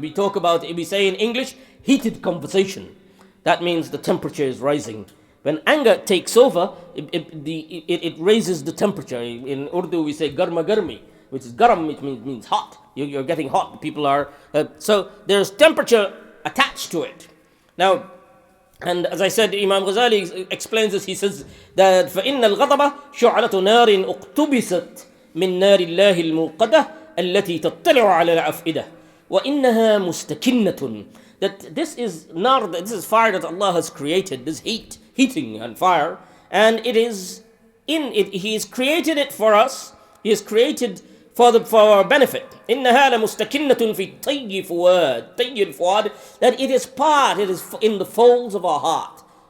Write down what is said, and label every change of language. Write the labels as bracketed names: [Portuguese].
[English] If we say in English, heated conversation. That means the temperature is rising. When anger takes over, it raises the temperature. In Urdu, we say garma garmi, which is garam, which means hot. You're getting hot. People are so there's temperature attached to it. Now, and as I said, Imam Ghazali explains this. He says that [Arabic] فَإِنَّ الْغَضَبَ شُعْلَةُ نَارٍ اُقْتُبِسَتْ مِنْ نَارِ اللَّهِ الْمُوقَدَةِ الَّتِي تَطَّلِعُ عَلَى الْأَفْئِدَةِ وَإِنَّهَا مُسْتَكِنَّةٌ. [English] That this is fire that Allah has created, this heating and fire, and it is in it. He has created it for us. He has created for our benefit. [Arabic] إِنَّهَا لَمُسْتَكِنَّةٌ فِي طَيِّ الْفُؤَادِ, [English] that it is in the folds of our heart.